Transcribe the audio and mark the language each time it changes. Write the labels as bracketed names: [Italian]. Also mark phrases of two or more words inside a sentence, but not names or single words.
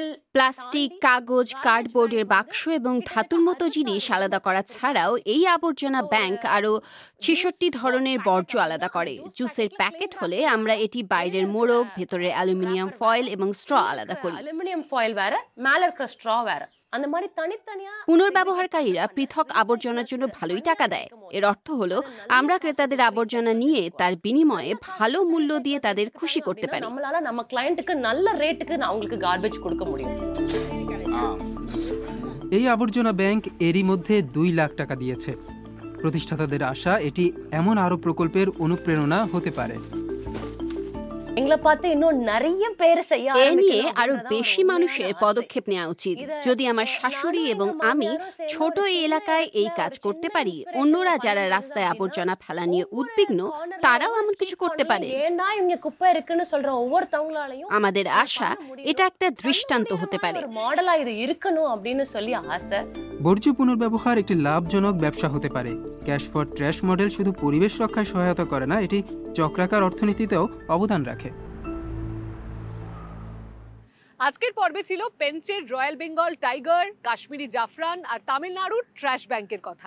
[Bangla] প্লাস্টিক, কাগজ, কার্ডবোর্ডের বাক্স এবং ধাতুর মতো জিনিস আলাদা করা ছাড়াও এই আবর্জনা ব্যাংক আরও 66 ধরনের বর্জ্য আলাদা করে। জুসের প্যাকেট হলে আমরা এটি বাইরের মোড়ক, ভেতরের [English] aluminium foil [Bangla] এবং স্ট্র আলাদা করি। [English] aluminium foil [Tamil] வேற, மேல இருக்கிற স্ট্র வேற। அந்த மாதிரி தனித்தனியா [Bangla] পুনর্ব্যবহারকারীরা পৃথক আবর্জনার জন্য ভালোই টাকা দেয়। এর অর্থ হলো আমরা ক্রেতাদের আবর্জনা নিয়ে তার বিনিময়ে ভালো মূল্য দিয়ে তাদের খুশি করতে পারি। [Tamil] நம்மளால நம்ம ক্লায়েন্টকে நல்ல ரேட்டுக்கு அவங்களுக்கு গার্বেজ கொடுக்க முடியும்। [Bangla] এই আবর্জনা ব্যাংক এরই মধ্যে 2 লাখ টাকা দিয়েছে। প্রতিষ্ঠাতাদের আশা এটি এমন আরও প্রকল্পের অনুপ্রেরণা হতে পারে। [Tamil] எங்களை பார்த்து இன்னும் நிறைய பேர் செய்ய [Bangla] এ নিয়ে [Tamil] ஆரம்பிக்கணும் [Bangla] আরো [Tamil] அப்படின்றதான் [Bangla] বেশি [Tamil] ஒரு [Bangla] মানুষের [Tamil] உண்மையான ஆசை. [Bangla] পদক্ষেপ নেওয়া উচিত। যদি আমার শাশুড়ি এবং আমি ছোট এই এলাকায় এই কাজ করতে পারি, অন্যরা যারা রাস্তায় আবর্জনা ফেলা নিয়ে উদ্বিগ্ন তারাও এমন কিছু করতে পারে। [Tamil] ஏன்டா இங்க குப்பை இருக்குன்னு சொல்ற ஒவ்வொருத்தவங்களாலையும் [Bangla] আমাদের আশা এটা একটা দৃষ্টান্ত হতে পারে। [Tamil] ஒரு மாடலா இது இருக்கணும் அப்படின்னு சொல்லி ஆசை। [Bangla] বর্জ্য পুনর্ব্যবহার একটি লাভজনক ব্যবসা হতে পারে। [English] cash for trash model [Bangla] শুধু পরিবেশ রক্ষায় সহায়তা করে না, এটি চক্রাকার অর্থনীতিতেও অবদান রাখে। আজকের পর্বে ছিল পেঞ্চের [English] royal Bengal tiger, [Bangla] কাশ্মীরি জাফরান আর তামিলনাড়ুর ট্র্যাশ ব্যাংকের কথা।